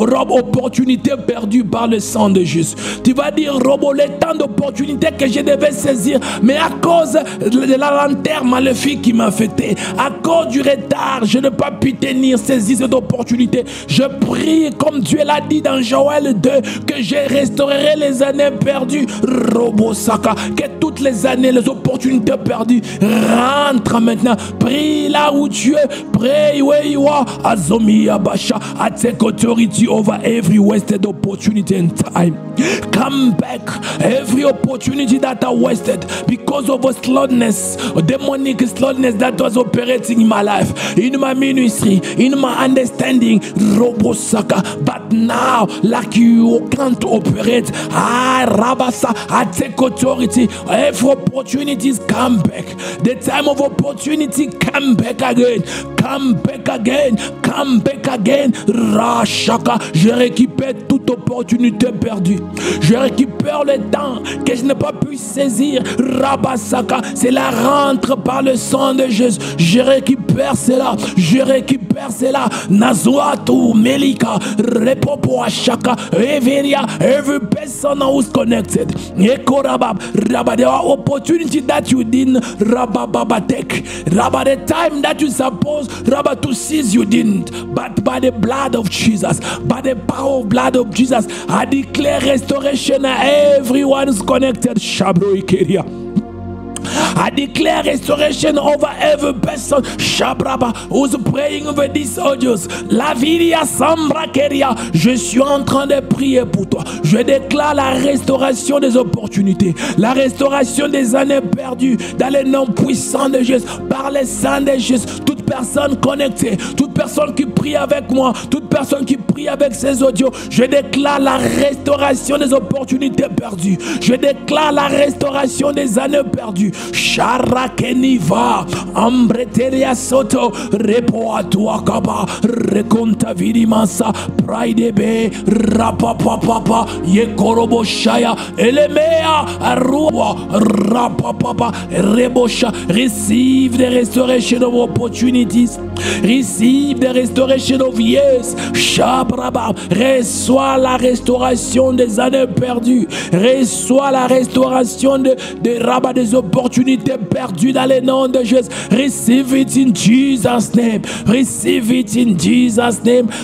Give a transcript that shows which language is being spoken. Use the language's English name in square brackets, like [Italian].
[French] opportunité perdue par le sang de Jésus. Tu vas dire, Robo, le temps d'opportunité que je devais saisir, mais à cause de la lanterne maléfique qui m'a fêté, à cause du retard, je n'ai pas pu saisir cette opportunité. Je prie, comme Dieu l'a dit dans Joël 2, que je restaurerai les années perdues. Robo Saka, que toutes les années, les opportunités perdues rentrent maintenant. Prie là où tu es. [English] Pray where you are. [French] Azomi Abasha. [English] I take authority over every wasted opportunity and time. Come back. Every opportunity that I wasted because of a slowness, a demonic slowness that was operating in my life, in my ministry, in my understanding. Robosaka. But now, like you can't operate, Rabasa, I take authority. Every opportunities come back. The time of opportunity come back again. Come back again. Come back again. Rashaka. [French] Je récupère toute opportunité perdue. Je récupère le temps que je n'ai pas pu saisir. Rabasaka. Cela rentre par le sang de Jésus. Je récupère cela. Je récupère cela. Nazuatu Melika. Repopo Ashaka. Everia. [English] Every person who's connected. Ekorabab. Rabba. There are opportunities that you didn't Rabba take. Rabba, the time that you supposed Rabba to seize, you didn't. But by the blood of Jesus, by the power of blood of Jesus, I declare restoration. Everyone is connected. Shabro Ikeria. I declare restoration over every person, Shabraba, who's praying over these audios. [French] La Vidia Sambra Keria, je suis en train de prier pour toi. Je déclare la restauration des opportunités, la restauration des années perdues dans le nom puissant de Jésus, par le sang de Jésus. Toute personne connectée, toute personne qui prie avec moi, toute personne qui prie avec ces audios, je déclare la restauration des opportunités perdues. Je déclare la restauration des années perdues. Sharakeniva, Ambreteria Soto, Repo Atuakaba, Reconta Virimasa, Praidebe, Rapapapa, Yekorobo Shaya, Elemea, Arua, Rapapapa, Rebosha. [English] Receive the restoration of opportunities. Receive the restoration of years. [French] Shabraba, reçois la restauration des années perdues. Reçois la restauration des rabats des opportunités perdues dans le nom de Jésus. [English] Receive it in Jesus' name. Receive it in Jesus' name.